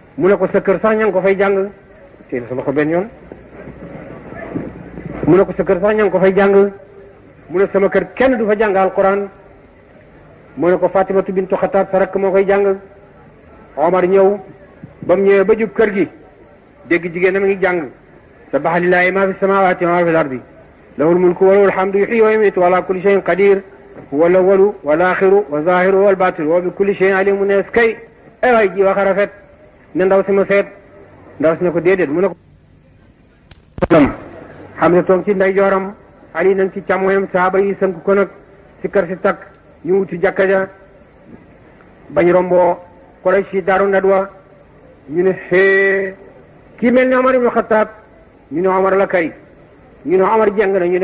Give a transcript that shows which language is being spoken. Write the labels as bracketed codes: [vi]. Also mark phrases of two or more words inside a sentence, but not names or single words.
[wo] ne ko sa kër sax ña ngi ko fay jàng teel sa loxo benn yoon mu ne ko sa kër sax ña ngi ko fay jàng mu ne sama kër kenn du fa jàng alquran mu ne ko Fatimatu bintu Xattaab sa rakk moo koy jàng Omar ñëw ba mu ñëwee ba jub kër gi dégg jigéen na mi ngi jàng [ar] سبح لله ما في السماوات وما في الأرض له الملك وله الحمد يحيي ويميت وعلى كل شيء قدير هو الأول والآخر والظاهر والباطن وبكل شيء عليم [wo] ne kay ay ji wax a rafet ne ndaw si ma seet ndaw si ne ko déedéet mu ne ko xam ne toog ci ndeyjooram Ali nag ci càmmoñam saaba yi sënk ko nag si kër si takk ñu wuti jàkka ja bañ romboo Quraysh yi Daaru Nadwa ñu ne xee kii mel ni Omar ibn Khattab ñu ne Omar la kay ñu ne Omar jeng na ñu